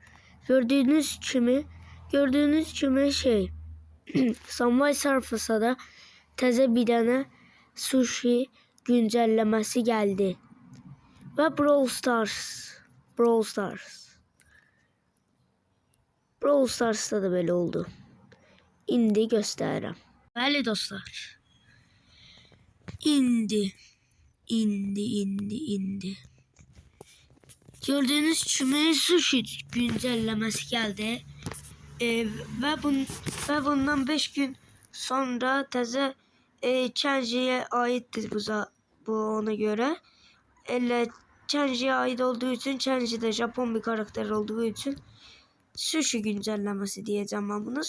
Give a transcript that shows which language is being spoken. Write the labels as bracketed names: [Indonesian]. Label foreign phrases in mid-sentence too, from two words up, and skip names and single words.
[Azerbaijani] Gördüğünüz kimi Subway Surfers'a da təzə bir dənə sushi güncelləməsi geldi. [Turkish] Ve Brawl Stars'ta da böyle oldu. [Azerbaijani] İndi göstərirəm. Bəli dostlar. İndi. Gördüğünüz kimi sushi güncelləməsi geldi. Ve bundan 5 gün sonra təzə Kenji'ye aittir bu ona göre. [Turkish] Kenji'ye ait olduğu için, Kenji de Japon bir karakter olduğu için sushi güncellemesi diyeceğim ben buna.